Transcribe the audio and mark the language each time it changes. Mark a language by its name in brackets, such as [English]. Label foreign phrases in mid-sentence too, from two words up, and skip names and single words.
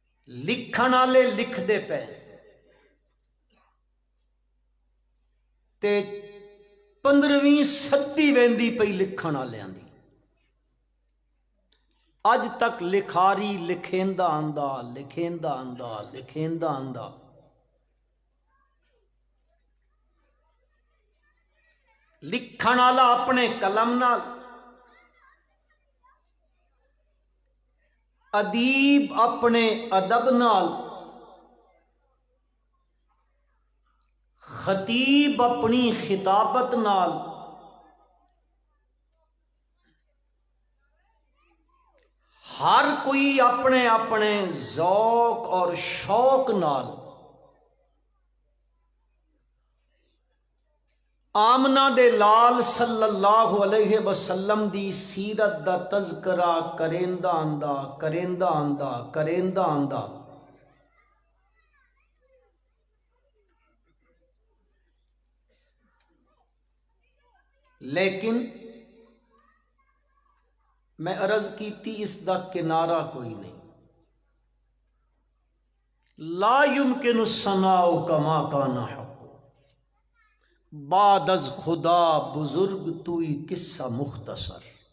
[Saraiki] لکھن والے لکھتے پے تے 15ویں صدی ویندی پئی لکھن والوں دی، اج تک لکھاری لکھیندا آندا لکھیندا آندا لکھیندا آندا، لکھن والا اپنے قلم نال، ادیب اپنے ادب نال، خطیب اپنی خطابت نال، ہر کوئی اپنے اپنے ذوق اور شوق نال آمنہ دے لال [Arabic] صلی اللہ علیہ وسلم [Saraiki] دی سیرت دا تذکرہ کریندہ آندا کریندہ آندا کریندہ آندا، لیکن میں عرض کیتی اس دا کنارہ کوئی نہیں، [Arabic] لا یمکن الثناء کما کان حق، [Persian] بعد از خدا بزرگ توئی قصہ [Saraiki] مختصر۔